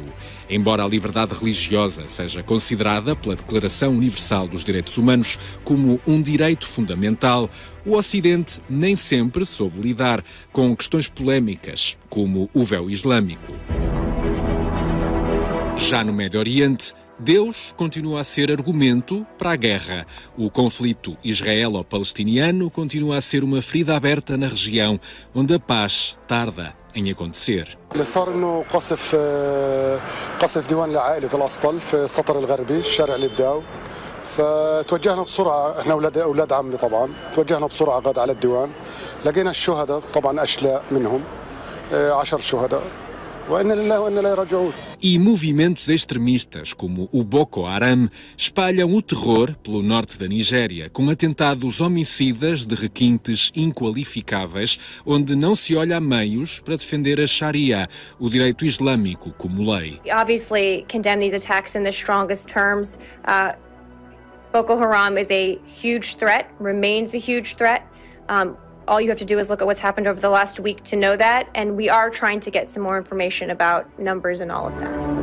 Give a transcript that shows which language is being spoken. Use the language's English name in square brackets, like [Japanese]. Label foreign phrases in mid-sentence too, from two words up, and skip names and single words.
[Portuguese] Embora a liberdade religiosa seja considerada pela Declaração Universal dos Direitos Humanos como um direito fundamental, o Ocidente nem sempre soube lidar com questões polémicas, como o véu islâmico. Já no Médio Oriente, Deus continua a ser argumento para a guerra. O conflito israelo-palestiniano continua a ser uma ferida aberta na região, onde a paz tarda em acontecer. [Arabic] اللي صار انه قصف ديوان لعائله الاسطل في السطر الغربي الشارع الابداو فتوجهنا بسرعه احنا اولاد عمي طبعا توجهنا بسرعه غاد على الديوان لقينا الشهداء طبعا اشلاء منهم 10 شهداء. [Portuguese] E movimentos extremistas como o Boko Haram espalham o terror pelo norte da Nigéria, com atentados homicidas de requintes inqualificáveis, onde não se olha a meios para defender a Sharia, o direito islâmico como lei. [English] Obviously condemn these attacks in the strongest terms. Boko Haram is a huge threat, remains a huge threat. All you have to do is look at what's happened over the last week to know that, and we are trying to get some more information about numbers and all of that.